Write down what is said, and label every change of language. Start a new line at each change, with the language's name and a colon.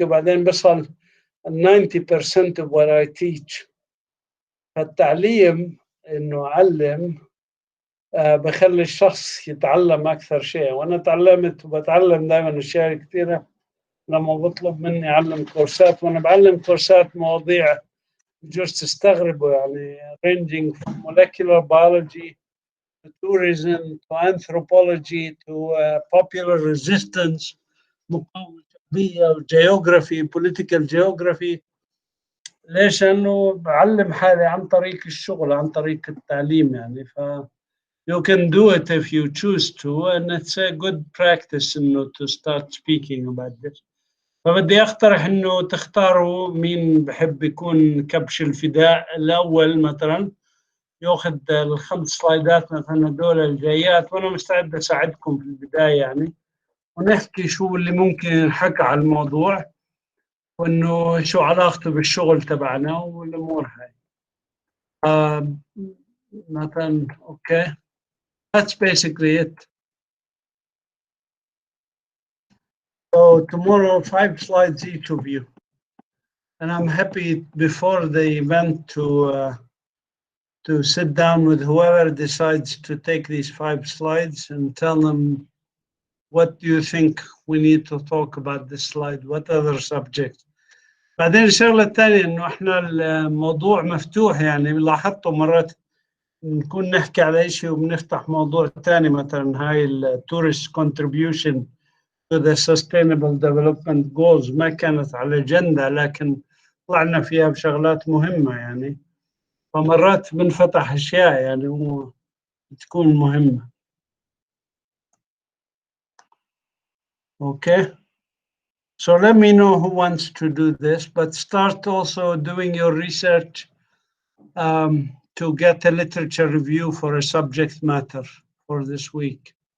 Arabic: وبعدين بصل
English: 90% of what I teach.
Arabic: فالتعليم إنه أعلم بخلي الشخص يتعلم أكثر شيء. وأنا تعلمت وبتعلم دائما أشياء كثيرة لما بطلب مني أعلم كورسات. وأنا بعلم كورسات مواضيع بجوز تستغربوا، يعني
English: ranging from molecular biology to tourism to anthropology to popular resistance،
Arabic: مقاومة شعبية، geography political geography. ليش؟ لأنه بعلم حالي عن طريق الشغل، عن طريق التعليم يعني.
English: ف you can do it if you choose to, and it's a good practice إنه to start speaking about this.
Arabic: فبدي أقترح إنه تختاروا مين بحب يكون كبش الفداء الأول مثلا، يأخذ ال5 سلايدات مثلا دول الجايات، وأنا مستعد أساعدكم في البداية يعني، ونحكي شو اللي ممكن ينحكى على الموضوع، وإنه شو علاقته بالشغل تبعنا والأمور هاي.
English: مثلا okay, that's basically it. So tomorrow 5 slides each of you, and I'm happy before the event to sit down with whoever decides to take these 5 slides and tell them what do you think we need to talk about this slide, what other subjects.
Arabic: بعدين الشغلة الثانية إنه إحنا الموضوع مفتوح، يعني لاحظتوا مرات نكون نحكي على شيء وبنفتح موضوع ثاني، مثلا هاي التورست
English: contribution to the sustainable development goals
Arabic: ما كانت على الأجندة، لكن طلعنا فيها بشغلات مهمة يعني. فمرات بنفتح أشياء يعني وتكون مهمة.
English: Okay. So let me know who wants to do this, but start also doing your research to get a literature review for a subject matter for this week.